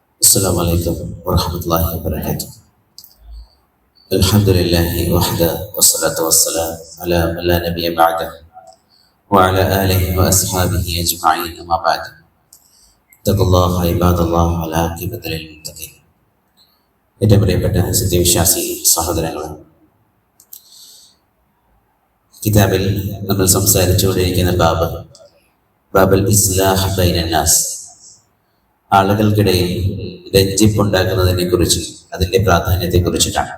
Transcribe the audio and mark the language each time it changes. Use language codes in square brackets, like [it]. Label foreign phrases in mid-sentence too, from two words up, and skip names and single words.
[ar] السلام عليكم ورحمة الله وبركاته. الحمد لله وحده والصلاة والسلام على من لا نبي بعده وعلى آله وأصحابه أجمعين أما بعد. اتقوا الله عباد الله على عاقبة للمتقين. [ml] ഏറ്റവും പ്രിയപ്പെട്ട സത്യവിശ്വാസി സഹോദരങ്ങൾ, കിതാബിൽ നമ്മൾ സംസാരിച്ചുകൊണ്ടിരിക്കുന്ന ബാബൽ ഇസ്ലാഹ് ബൈനന്നാസ്, ആളുകൾക്കിടയിൽ രഞ്ജിപ്പുണ്ടാക്കുന്നതിനെ കുറിച്ച്, അതിന്റെ പ്രാധാന്യത്തെ കുറിച്ചിട്ടാണ്.